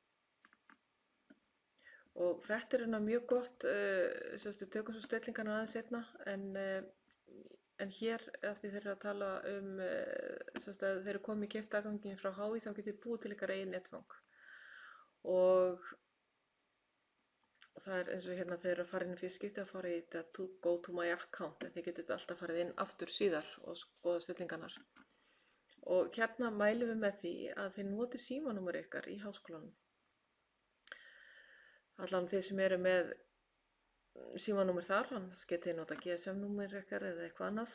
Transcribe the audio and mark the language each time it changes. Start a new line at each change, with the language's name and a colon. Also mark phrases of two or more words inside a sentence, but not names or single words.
Icelandic: Og þetta er mjög gott, við tökum svo stellingarna aðeins seinna, en hér að því þeir eru að tala að þeir eru komið í keypta aðganginn frá HÍ þá getið búið til ykkar eigin netfang. Og það er eins og hérna þeir eru að fara inn í fyrsta skipti að fara í þetta
English: go to my account,
Icelandic: en þið getið alltaf farið inn aftur síðar og skoða stellingarnar. Og hérna mælum við með því að þið notið símanúmer ykkar í háskólanum. Allan þið sem eru með símanúmer þar, annars getið þið nota GSM-númer ykkar eða eitthvað annað.